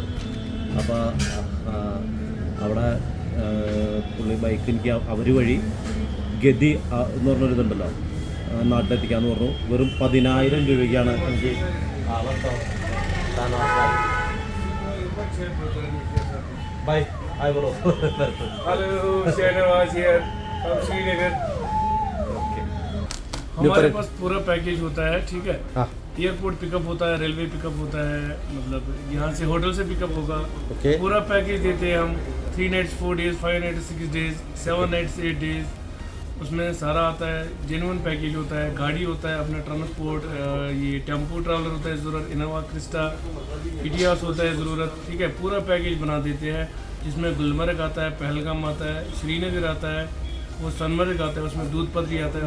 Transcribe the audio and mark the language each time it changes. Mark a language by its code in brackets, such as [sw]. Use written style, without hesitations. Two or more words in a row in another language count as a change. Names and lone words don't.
[ml] അപ്പോൾ അവിടെ പുള്ളി ബൈക്ക് എനിക്ക് അവർ വഴി ഗതി എന്ന് പറഞ്ഞൊരിതുണ്ടല്ലോ നാട്ടിലെത്തിക്കാമെന്ന് പറഞ്ഞു. വെറും 10,000 രൂപയ്ക്കാണ് എനിക്ക് ബൈ [en] hi bro. Hello Shahnawaz here from Srinagar. [hi] हमारे पास पूरा पैकेज होता है, ठीक है. [en] airport pickup [hi] होता है, [en] railway pickup [hi] होता है, मतलब यहाँ से होटल से पिकअप होगा. पूरा पैकेज देते हैं हम. [en] 3 nights 4 days, 5 nights 6 days, 7 nights 8 days. [hi] उसमें सारा आता है. [en] genuine package [hi] होता है. गाड़ी होता है, अपना ट्रांसपोर्ट, ये टेम्पो ट्रैवलर होता है ज़रूरत, इनोवा क्रिस्टा, इटियास होता है ज़रूरत, ठीक है. पूरा पैकेज बना देते हैं जिसमें गुलमर्ग आता है, पहलगाम आता है, श्रीनगर आता है, वो सोनमर्ग आता है, उसमें दूध पत्री आता है.